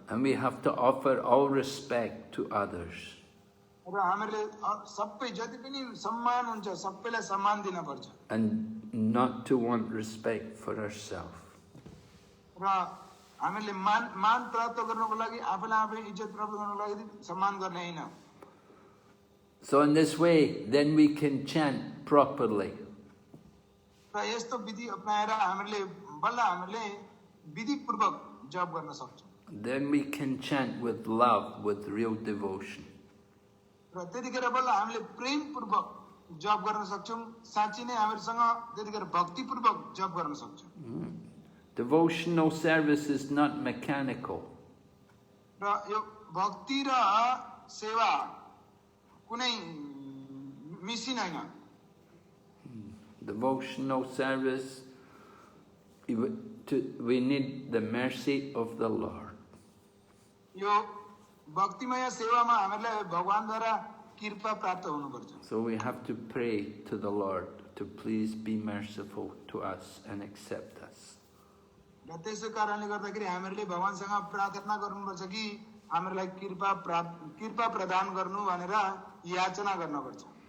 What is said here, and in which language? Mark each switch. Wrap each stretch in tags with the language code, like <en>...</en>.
<en>And we have to offer all respect to others.</en> <ne>र हामीहरूले सबै जति पनि सम्मान हुन्छ सबैलाई सम्मान दिन पर्छ</ne> <en>And not to want respect for ourselves.</en> <ne>र हामीले मान प्राप्त गर्नको लागि आफैलाई आफै इज्जत प्राप्त गर्नको लागि सम्मान गर्ने हैन</ne> <en>So in this way, then we can chant properly.</en> <ne>र यस्तो विधि अपनाएर हामीले बल्ल हामीले विधिपूर्वक जप गर्न सक्छौं</ne> <en>Then we can chant with love, with real devotion.</en> <ne>र त्यतिखेर बल्ल हामीले प्रेमपूर्वक जप गर्न सक्छौं साँच्चै नै हामीसँग त्यतिखेर भक्तिपूर्वक जप गर्न सक्छौं</ne> <en>Devotional service is not mechanical.</en> <ne>र यो भक्ति र सेवा कुनै मिसिन हैन</ne> <en>Devotional service, we need the mercy of the Lord.</en> <ne>यो भक्तिमय सेवामा हामीलाई भगवानद्वारा कृपा प्राप्त हुनुपर्छ</ne> <en>So we have to pray to the Lord to please be merciful to us and accept us.</en> <ne>र त्यसै कारणले गर्दाखेरि हामीहरूले भगवानसँग प्रार्थना गर्नुपर्छ कि हामीलाई कृपा प्रदान गर्नु भनेर याचना गर्नुपर्छ</ne>